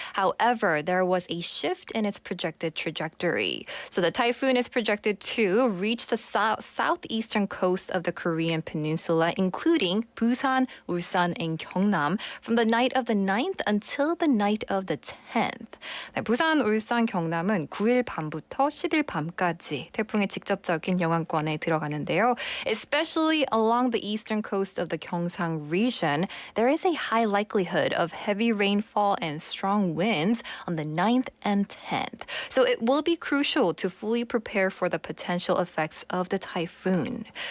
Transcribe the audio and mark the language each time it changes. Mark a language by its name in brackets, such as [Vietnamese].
[English] However, there was a shift in its projected trajectory. So the typhoon is projected to reach the southeastern coast of the Korean peninsula, including Busan, Ulsan, and Gyeongnam, from the night of the 9th until the night of the 10th. [Korean] 네, 부산, 울산, 경남은 9일 밤부터 10일 밤까지 태풍의 직접적인 영향권에 들어가는데요. [English] Especially along the eastern coast of the Gyeongsang region, there is a high likelihood of heavy rainfall and strong winds on the 9th and 10th. So it will be crucial to fully prepare for the potential effects of the typhoon.